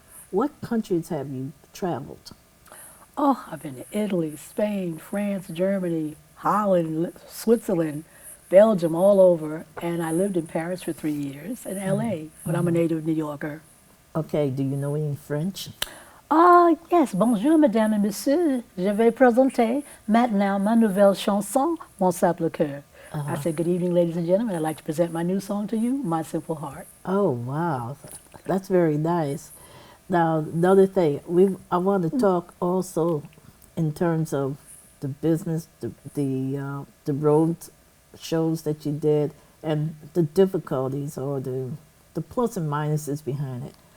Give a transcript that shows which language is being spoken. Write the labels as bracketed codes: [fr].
[en] What countries have you traveled? Oh, I've been to Italy, Spain, France, Germany, Holland, Switzerland, Belgium, all over. And I lived in Paris for 3 years, and LA, but I'm a native New Yorker. Okay, do you know any French? [fr] Yes, bonjour mesdames et messieurs. Je vais présenter maintenant ma nouvelle chanson, Mon simple cœur. [en] I said, good evening, ladies and gentlemen. I'd like to present my new song to you, My Simple Heart. Oh, wow. That's very nice. Now, another thing, I want to talk also in terms of the business, the road shows that you did, and the difficulties or the plus and minuses behind it.